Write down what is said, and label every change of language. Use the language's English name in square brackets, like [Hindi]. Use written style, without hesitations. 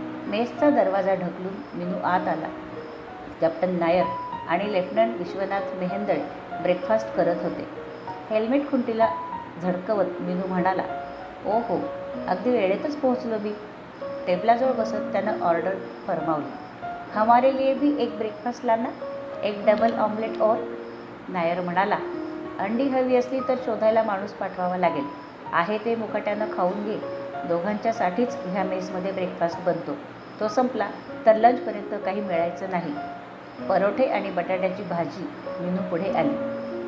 [Marathi] मेसचा दरवाजा ढकलून मीनू आत आला. कॅप्टन नायर आणि लेफ्टनंट विश्वनाथ मेहेंदळे ब्रेकफास्ट करत होते. हेल्मेट खुंटीला झडकवत मीनू म्हणाला, "ओ हो, अगदी वेळेतच पोहोचलो मी." टेबलाजवळ बसत त्यानं ऑर्डर फरमावली. [Hindi] "हमारे लिए भी एक ब्रेकफास्ट लाना, एक डबल ऑमलेट और." [Marathi] नायर म्हणाला, "अंडी हवी असली तर शोधायला माणूस पाठवावा लागेल. आहे ते मुकाट्यानं खाऊन घे. दोघांच्यासाठीच ह्या मेसमध्ये ब्रेकफास्ट बनतो. तो संपला तर लंचपर्यंत काही मिळायचं नाही." परोठे आणि बटाट्याची भाजी मीनू पुढे आली.